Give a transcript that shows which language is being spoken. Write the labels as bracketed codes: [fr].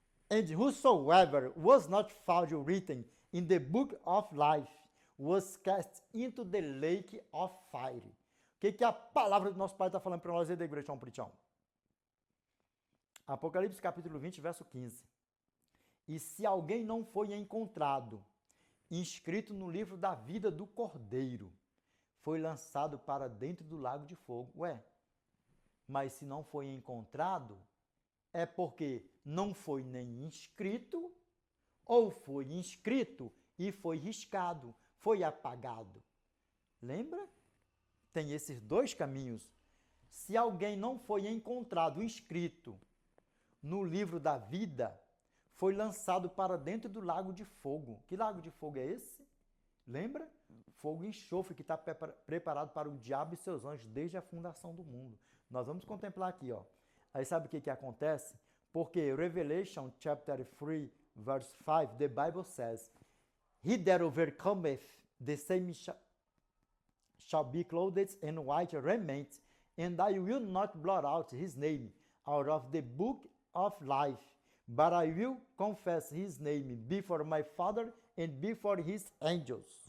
[en] And whosoever was not found written in the book of life was cast into the lake of fire. [pt] O que a palavra do nosso Pai está falando para nós aí da igreja, São Pritão? Apocalipse capítulo 20, verso 15. E se alguém não foi encontrado, inscrito no livro da vida do Cordeiro, foi lançado para dentro do lago de fogo. Ué, mas se não foi encontrado, é porque não foi nem inscrito, ou foi inscrito e foi riscado, foi apagado. Lembra? Tem esses dois caminhos. Se alguém não foi encontrado inscrito no livro da vida, foi lançado para dentro do lago de fogo. Que lago de fogo é esse? Lembra? Fogo e enxofre que está preparado para o diabo e seus anjos desde a fundação do mundo. Nós vamos contemplar aqui, ó. Aí sabe o que acontece? Porque [en] Revelation chapter 3, verse 5, the Bible says, He that overcometh, the same shall be clothed in white raiment, and I will not blot out his name out of the book of life, but I will confess his name before my Father and before his angels.